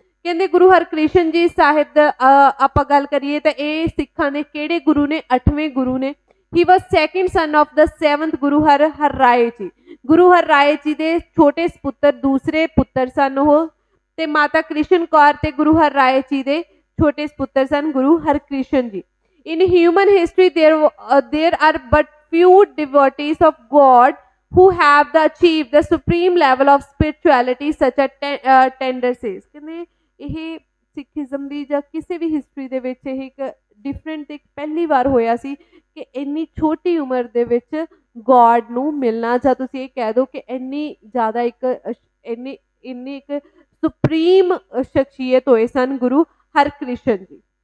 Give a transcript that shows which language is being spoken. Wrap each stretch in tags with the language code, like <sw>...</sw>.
<pa>ਕਹਿੰਦੇ ਗੁਰੂ ਹਰਕ੍ਰਿਸ਼ਨ ਜੀ ਸਾਹਿਬ ਦਾ ਆਪਾਂ ਗੱਲ ਕਰੀਏ ਤਾਂ ਇਹ ਸਿੱਖਾਂ ਦੇ ਕਿਹੜੇ ਗੁਰੂ ਨੇ, 8ਵੇਂ ਗੁਰੂ ਨੇ।</pa> <en>He was second son of the 7th Guru Har Rai ji.</en> <pa>ਗੁਰੂ ਹਰਰਾਏ ਜੀ ਦੇ ਛੋਟੇ ਸਪੁੱਤਰ ਦੂਸਰੇ ਪੁੱਤਰ ਸਨ ਉਹ ਤੇ ਮਾਤਾ ਕ੍ਰਿਸ਼ਨ ਕੌਰ ਤੇ ਗੁਰੂ ਹਰਰਾਏ ਜੀ ਦੇ ਛੋਟੇ ਸਪੁੱਤਰ ਸਨ ਗੁਰੂ ਹਰਕ੍ਰਿਸ਼ਨ ਜੀ।</pa> <en>In human history, there are but few devotees of God who have achieved the supreme level of spirituality such as tender says।</en> <pa>ਕਹਿੰਦੇ ਇਹ ਸਿੱਖੀਜ਼ਮ ਦੀ ਜਾਂ ਕਿਸੇ ਵੀ ਹਿਸਟਰੀ ਦੇ ਵਿੱਚ ਇਹ ਇੱਕ ਡਿਫਰੈਂਟ ਇੱਕ ਪਹਿਲੀ ਵਾਰ ਹੋਇਆ ਸੀ ਕਿ ਇੰਨੀ ਛੋਟੀ ਉਮਰ ਦੇ ਵਿੱਚ ਗੋਡ ਨੂੰ ਮਿਲਣਾ, ਜਾਂ ਤੁਸੀਂ ਇਹ ਕਹਿ ਦਿਓ ਕਿ ਇੰਨੀ ਜ਼ਿਆਦਾ ਇੱਕ ਇੰਨੀ ਇੰਨੀ ਇੱਕ ਸੁਪਰੀਮ ਸ਼ਖਸੀਅਤ ਹੋਏ ਸਨ ਗੁਰੂ ਹਰਕ੍ਰਿਸ਼ਨ ਜੀ।</pa>